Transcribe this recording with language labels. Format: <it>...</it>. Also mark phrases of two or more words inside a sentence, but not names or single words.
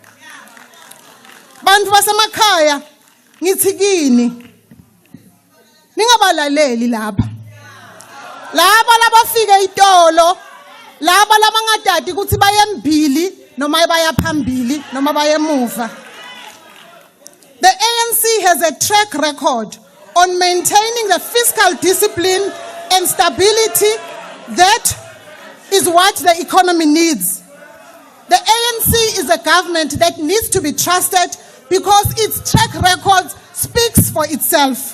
<ss>Bantfu basemakhaya ngithi kini ningabalaleli lapha labafike itolo laba labangadadi ukuthi bayembili noma bayaphambili noma bayemuva.</ss> <en>The ANC has a track record on maintaining the fiscal discipline and stability that is what the economy needs. The ANC is a government that needs to be trusted because its track record speaks for itself.</en>